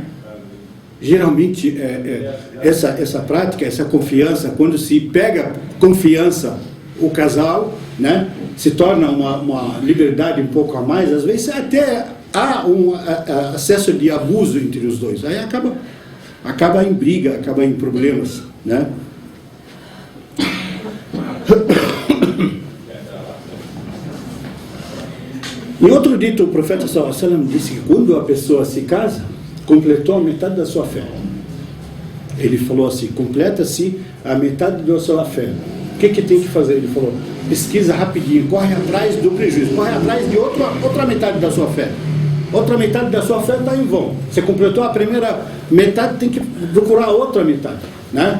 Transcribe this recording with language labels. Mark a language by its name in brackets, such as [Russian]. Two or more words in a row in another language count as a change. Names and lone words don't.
[Portuguese] Geralmente, essa prática, essa confiança, quando se pega confiança, o casal, né, se torna uma liberdade um pouco a mais, às vezes até há um acesso de abuso entre os dois. Aí acaba em briga, acaba em problemas, né? Em outro dito, o profeta [Arabic] صلى الله عليه وسلم [Portuguese] disse que quando a pessoa se casa, completou a metade da sua fé. Ele falou assim, completa-se a metade da sua fé. O que tem que fazer? Ele falou, pesquisa rapidinho, corre atrás do prejuízo, corre atrás de outra metade da sua fé. Outra metade da sua fé está em vão. Você completou a primeira metade, tem que procurar outra metade, né?